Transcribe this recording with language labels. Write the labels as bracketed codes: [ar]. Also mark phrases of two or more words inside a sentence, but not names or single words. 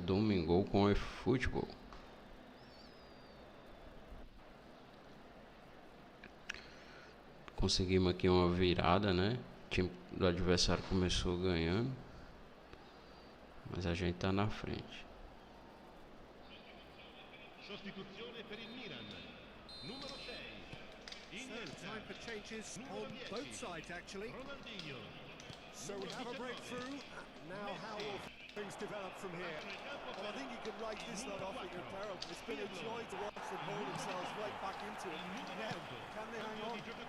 [pt] Domingou com eFootball. Conseguimos aqui uma virada, né? O time do adversário começou ganhando, mas a gente tá na frente. [it] Sostituzione per il Milan. Numero 6. [en] Time for changes on both sides, actually. So we have a breakthrough. Now how will things develop from here? Well, I think you can write this lot off with your peril. It's been a joy to watch them hold themselves right back into it. Now, can they hang on?